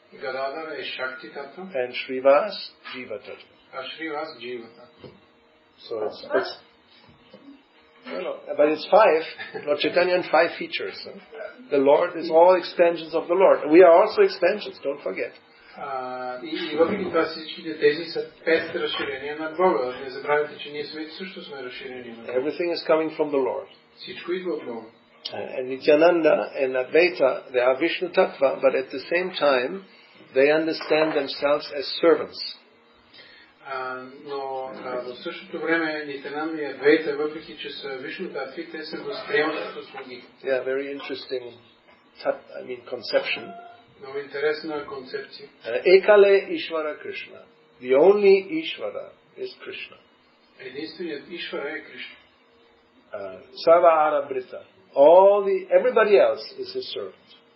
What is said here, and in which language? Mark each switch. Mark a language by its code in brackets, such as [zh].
[en] Gadadhar is Shakti Tattva. And Srivas, Jiva Tattva. Srivas, Jiva Tattva. So it's but it's 5. Lord Chaitanya and 5 features. The Lord is all expansions of the Lord. We are also expansions, don't forget. [bg] И въпреки това всичките тези са 5 разширения на Бога. Не забравяйте, че ние също сме разширени на Бога. [en] Everything is coming from the Lord. [bg] Всичко идва от Бога. [en] And Nityananda and Advaita, they are Vishnu Tattva, but at the same time, they understand themselves as servants. [bg] Но в същото време Нитянанда и Адвейта, въпреки че са Вишну Татви, те се възприемат като слуги. [en] Yeah, very interesting conception. [bg] Много интересна концепция. [sa] Ekale Ishvara Krishna. [en] The only Ishvara is Krishna. [bg] Единственият Ishvara е Кришна. [sa] Sarva Arabhrita. [en] Everybody else is his servant.